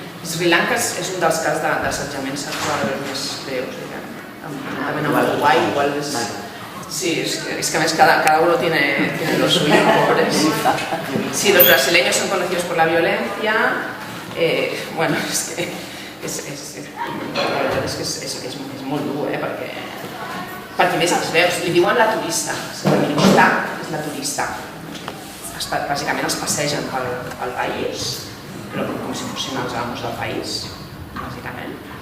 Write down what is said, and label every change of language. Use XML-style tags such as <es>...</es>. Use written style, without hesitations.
<ca>Sri Lanka és un dels casos d'assetjament sexual més greus, també no va a Uruguai, igual és...</ca> <es>Sí, es que a més cada uno tiene lo suyo, pobres. Sí, los brasileños son conocidos por la violencia.</es> <ca>Bueno, és que és molt dur, perquè més els veus, li diuen la turista, la Minustat és la turista. Bàsicament els passegen pel país, però com si fossin els amos del país, bàsicament.</ca>